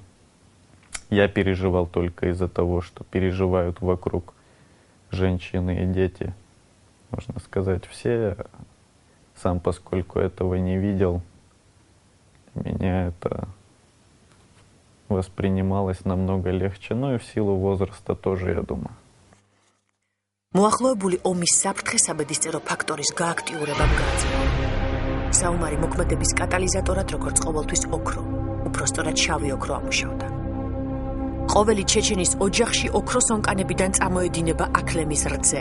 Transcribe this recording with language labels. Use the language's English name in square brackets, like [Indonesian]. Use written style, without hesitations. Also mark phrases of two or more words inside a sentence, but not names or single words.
[Russian] Я переживал только из-за того, что переживают вокруг женщины и дети. Можно сказать, все. Сам, поскольку этого не видел, меня это воспринималось намного легче. Ну и в силу возраста тоже, я думаю. [Georgian] მოახლოებული ომის საფრთხე საბედისწერო ფაქტორის გააქტიურებამ გააძლიერა. საომარი მოქმედების კატალიზატორად, როგორც ყოველთვის ოქრო, უпростоრად შავი ოქრო ამუშავდა. ყოველი ჩეჩენის ოჯახში ოქროს ონკანებიდან წამოედინება აქლემის რძე.